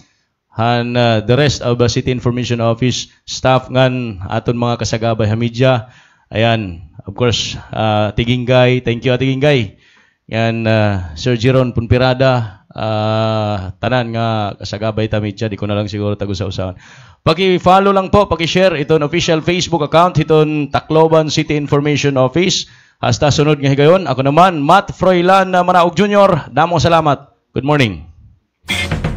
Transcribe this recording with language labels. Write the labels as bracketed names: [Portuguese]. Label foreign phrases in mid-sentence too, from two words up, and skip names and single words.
[English] And the rest of the City Information Office staff [Waray] ngan aton mga kasagabay ha media. [English] Ayan, of course, Tigingay, thank you Tigingay. [Waray] Yan Sir Jeron Punpirada, tanan nga kasagabay ta media, di ko na lang siguro tagusa-usahan. [Filipino] Paki-follow lang po, [Waray] paki-share iton official Facebook account iton Tacloban City Information Office. Hasta sunod nga higayon, ako naman Matt Froilan Manaog Jr. Damong salamat. [English] Good morning.